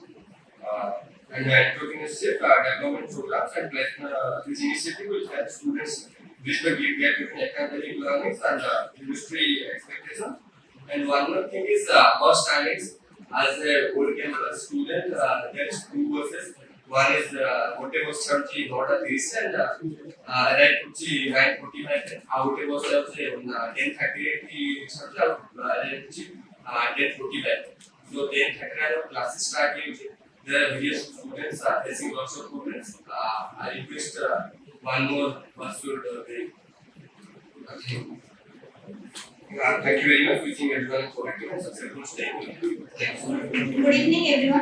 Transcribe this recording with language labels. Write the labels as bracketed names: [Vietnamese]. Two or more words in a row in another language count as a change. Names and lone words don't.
[English] And entrepreneurship, development programs, and this initiative will help students bridge the gap between academic learnings and industry expectations. And one more thing is bus timings. As a old campus student, there is two buses. One is [Odia] ଗୋଟେ ବସ୍ ଚାଲୁଛି 9:30 [English] and right [Odia] ହଉଛି 9:45 ଆଉ ଗୋଟେ ବସ୍ ଯାଉଛି 10:38 କି ଚାଲୁଛି ଆଉ right ହଉଛି 10:45. So 10:30 ର [English] classes start [Odia] ହେଉଛି. [English] There are various students facing lots of problems. I request one more bus should be. Thank you very much. Wishing everyone a productive and successful stay. Thank you. Good evening, everyone.